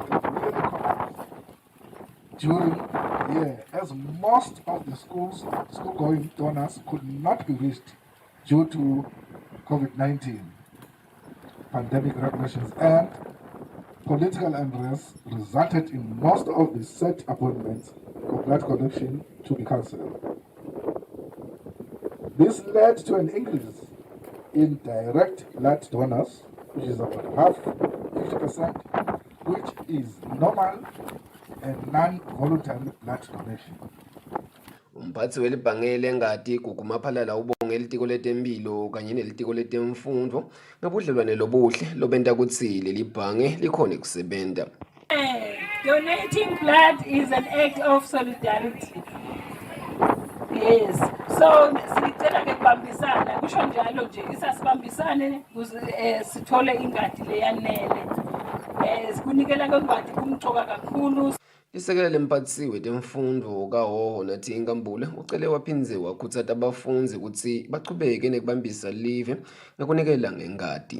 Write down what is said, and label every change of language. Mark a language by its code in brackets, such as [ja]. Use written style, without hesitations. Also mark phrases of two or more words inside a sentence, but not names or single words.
[en] really collapsed during the year, as most of the school-going donors could not be reached due to COVID-19 pandemic regulations, and political unrest resulted in most of the set appointments for blood collection to be cancelled. This led to an increase in direct blood donors, which is about half, 50%, which is normal and non-voluntary blood donation. [ss] Umphathi welibhange lengadi Gugumaphalala ubonge elitiko letempilo kanye nelitiko letemfundo ngobudlelwane lobuhle lobenta kutsi leli bhange likhone kusebenta. [en] Donating blood is an act of solidarity. Yes. [ss] So sicela ke kubambisana kusho njalo nje isasibambisane ukuze sithole ingadi leyanele. Sikunikela ke ngadi kumthoka kakhulu. Isekela lemphathisi wetemfundo kaHoho nathi inkambule ucele waphindze wakhuthaza abafunzi ukuthi bachubeke nekubambisa live ngekunikela ngengadi.